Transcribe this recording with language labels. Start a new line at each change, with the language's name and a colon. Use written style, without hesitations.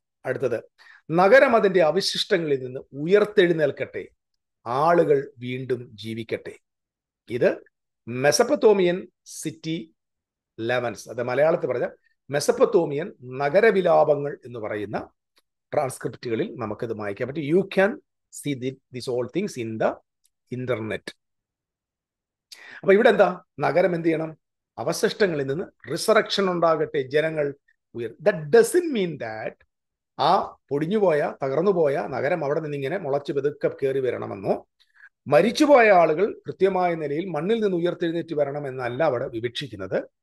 Malayalam: അടുത്തത്, നഗരം അതിന്റെ അവശിഷ്ടങ്ങളിൽ നിന്ന് ഉയർത്തെഴുന്നേൽക്കട്ടെ, ആളുകൾ വീണ്ടും ജീവിക്കട്ടെ. ഇത് മെസപ്പത്തോമിയൻ സിറ്റി ലെവൻസ്, അത് മലയാളത്തിൽ പറഞ്ഞ മെസപ്പത്തോമിയൻ നഗരവിലാപങ്ങൾ എന്ന് പറയുന്ന ട്രാൻസ്ക്രിപ്റ്റുകളിൽ നമുക്കിത് വായിക്കാൻ പറ്റും.
English: You can see these all things in the internet.
Malayalam: അപ്പൊ ഇവിടെ എന്താ? നഗരം എന്ത് ചെയ്യണം? അവശിഷ്ടങ്ങളിൽ നിന്ന് റിസറക്ഷൻ ഉണ്ടാകട്ടെ, ജനങ്ങൾ
English: that doesn't mean that
Malayalam: ആ പൊടിഞ്ഞുപോയ, തകർന്നുപോയ നഗരം അവിടെ നിന്ന് ഇങ്ങനെ മുളച്ച് പെതുക്കെ കയറി വരണമെന്നോ, മരിച്ചുപോയ ആളുകൾ കൃത്യമായ നിലയിൽ മണ്ണിൽ നിന്ന് ഉയർത്തെഴുന്നേറ്റ് വരണമെന്നല്ല അവിടെ വിവക്ഷിക്കുന്നത്.